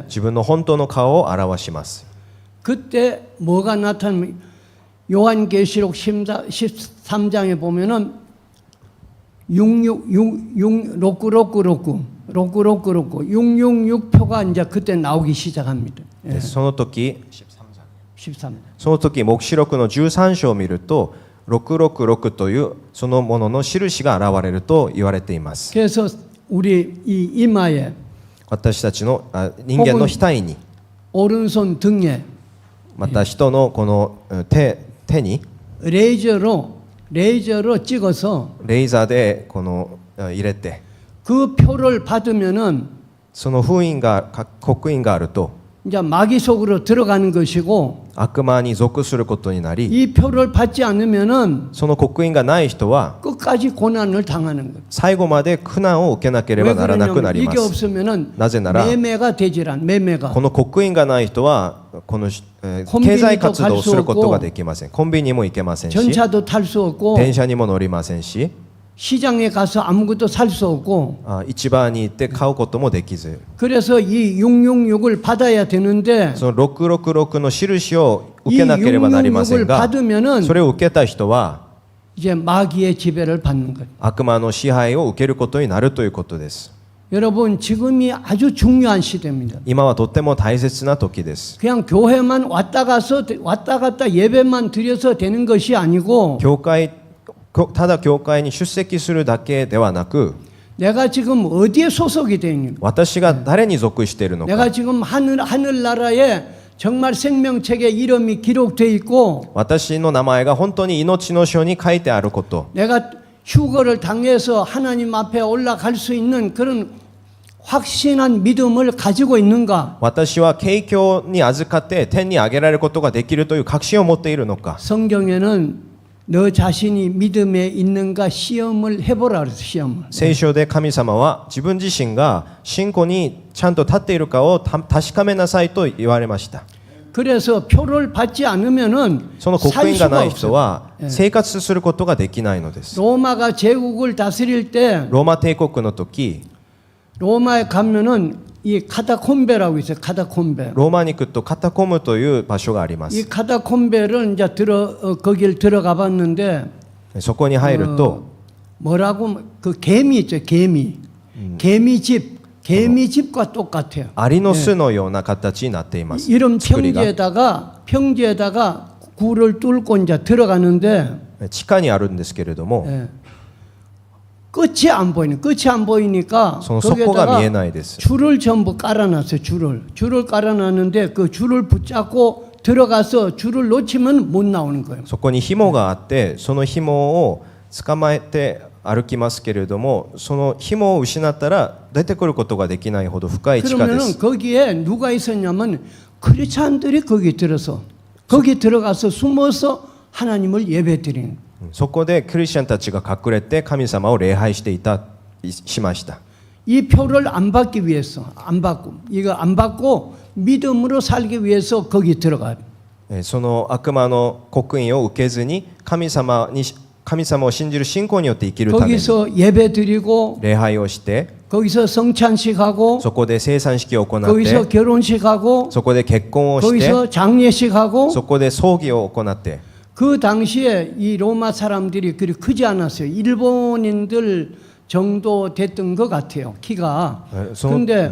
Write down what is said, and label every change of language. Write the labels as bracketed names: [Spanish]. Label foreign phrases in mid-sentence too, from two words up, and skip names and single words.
[Japanese] 自分の本当の顔を表します。 [Korean] 그때 뭐가 나타나면 요한계시록 13장에 보면은 로꾸로꾸 666표가 이제 그때 나오기 시작합니다. [Japanese] でその時 13. その時黙示録の13章を見ると666というそのものの印が現れると言われています。 [Korean] 그래서 우리 이 이마에 [Japanese] 私たちの人間の額に [Korean] 오른손 등에 [Japanese] また人のこの手に [Korean] 레이저로 찍어서 [Japanese] レーザーでこの入れて [Korean] 그 표를 받으면은 [Japanese] その封印が刻印があると [Korean] 이제 마귀 속으로 들어가는 것이고 [Japanese] 悪魔に属することになり [Korean] 이 표를 받지 않으면은 [Japanese] その刻印がない人は [Korean] 끝까지 고난을 당하는 것. [Japanese] 最後まで苦難を受けなけれ [Korean] 왜 [Japanese] ばならなくな [Korean] 그러냐면 [Japanese] りま [Korean] 이게 [Japanese] す [Korean] 없으면은 [Japanese] なぜなら [Korean] 매매가 되지란 매매가 [Japanese] この刻印がない人はこのコンビニと経済活動をすることができませんコンビニも行けませんし [Korean] 전차도 탈 수 없고 [Japanese] 電車にも乗りませんし [Korean] 시장에 가서 아무것도 살 수 없고 [Japanese] 市場に行って買うこともできず [Korean] 그래서 이 666을 받아야 되는데 [Japanese] その666の印を受 [Korean] 이 [Japanese] けなければなりません [Korean] 666을 [Japanese] が [Korean] 받으면은 [Japanese] それを受けた人は [Korean] 이제 마귀의 지배를 받는 것. [Japanese] 悪魔の支配を受けることになるということです [Korean] 여러분 지금이 아주 중요한 시대입니다. [Japanese] 今はとっても大切な時です [Korean] 그냥 교회만 왔다 갔다 예배만 드려서 되는 것이 아니고 [Japanese] ただ教会に出席するだけではなく [Korean] 내가 지금 어디에 소속이 되어 있는 [Japanese] 私が誰に属しているのか [Korean] 내가 지금 하늘나라에 정말 생명책에 이름이 기록되어 있고 [Japanese] 私の名前が本当に命の書に書いてあること [Korean] 내가 휴거를 당해서 하나님 앞에 올라갈 수 있는 그런 확신한 믿음을 가지고 있는가? [Japanese] 私は景況に預かって天に上げられることができるという確信を持っているのか [Korean] 성경에는 너 자신이 믿음에 있는가 시험을 해보라 그랬어 시험을. [Japanese] 聖書で神様は自分自身が信仰にちゃんと立っているかを確かめなさいと言われました [Korean] 그래서 표를 받지 않으면은 [Japanese] その刻 [Korean] 살 [Japanese] 印が [Korean] 수가 [Japanese] ない人 [Korean] 없어요. [Japanese] は生活することができないのです [Korean] 로마가 제국을 다스릴 때 [Japanese] ローマ帝国の時 [Korean] 로마에 가면은 이 카타콤베라고 있어요. 카타콤베. [Japanese] ローマに行くとカタコムという場所がありま [Korean] 이 [Japanese] す [Korean] 카타콤베를 이제 거길 들어가 봤는데 [Japanese] そこに入ると [Korean] 뭐라고 그 개미 있죠. 개미집과 똑같아요. [Japanese] アリの巣のような形になっています [Korean] 이런 [Japanese] 作りが [Korean] 평지에다가 굴을 뚫고 이제 들어가는데 [Japanese] 地下にあるんですけれども [Korean] 예. 끝이 안 보이니까 [Japanese] その底が見え [Korean] 거기에다가 [Japanese] ないです [Korean] 줄을 전부 깔아놨어요. 줄을 깔아놨는데 그 줄을 붙잡고 들어가서 줄을 놓치면 못 나오는 거예요. [Japanese] そこに紐があってその紐を捕まえて歩きますけれどもその紐を失ったら出てくることができないほど深い地下で [Korean] 그러면은 [Japanese] す [Korean] 거기에 누가 있었냐면 크리스찬들이 거기 들어가서 숨어서 하나님을 예배드리는 거예요. [Japanese] そこでクリスチャンたちが隠れて神様を礼拝していたしました [Korean] 이 표를 안 받기 위해서 이거 안 받고 믿음으로 살기 위해서 거기 들어가요. [Japanese] その悪魔の刻印を受けずに神様を信じる信仰によって生きるために [Korean] 거기서 예배드리고 [Japanese] 礼拝をして [Korean] 거기서 성찬식하고 [Japanese] そこで生産式を行っ [Korean] 거기서 [Japanese] て [Korean] 결혼식하고 [Japanese] そこで結婚をして [Korean] 거기서 장례식하고 [Japanese] そこで葬儀を行って [Korean] 그 당시에 이 로마 사람들이 그리 크지 않았어요. 일본인들 정도 됐던 것 같아요. 키가. [Japanese] その [Korean] 근데